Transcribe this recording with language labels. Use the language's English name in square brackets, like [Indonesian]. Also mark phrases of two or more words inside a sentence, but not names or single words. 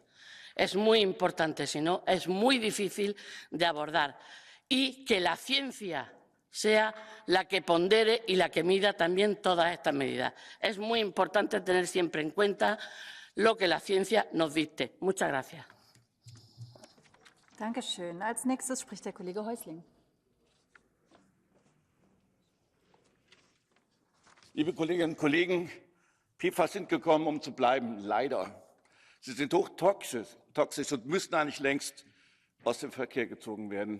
[Spanish] Es muy importante, si no, es muy difícil de abordar. Y que la ciencia sea la que pondere y la que mida también todas estas medidas. Es muy importante tener siempre en cuenta lo que la ciencia nos dicte. Muchas gracias. [German] Dankeschön. Als nächstes spricht der Kollege Häusling. Liebe Kolleginnen und Kollegen, PFAS sind gekommen, um zu bleiben, leider. Sie sind hochtoxisch und müssten eigentlich längst aus dem Verkehr gezogen werden.